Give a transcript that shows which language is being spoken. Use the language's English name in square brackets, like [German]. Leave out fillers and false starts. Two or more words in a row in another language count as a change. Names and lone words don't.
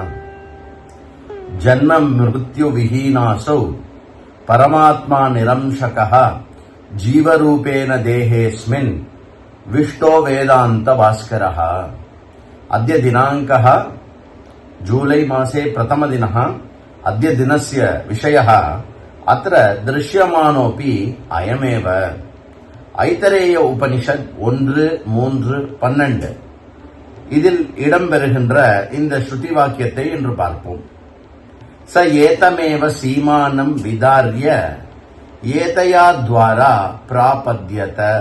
[Sanskrit] जन्म मृत्यु विहीनासौ परमात्मा निरंशकः जीवरूपेण देहेस्मिन् विष्टो वेदान्त भास्करः. अद्य दिनाङ्कः जुलै மாसे प्रथमदिनः. अद्य दिनस्य विषयः अत्र दृश्यमानोऽपि अयमेव. [Tamil] ஐதரேய உபனிஷத் 1:3-12 இதில் இடம்பெறுகின்ற இந்த ஸ்ருதி வாக்கியத்தை இன்று பார்ப்போம். [Sanskrit] स एतमेव सीमानम् विदार्य एतया द्वारा प्रापद्यत.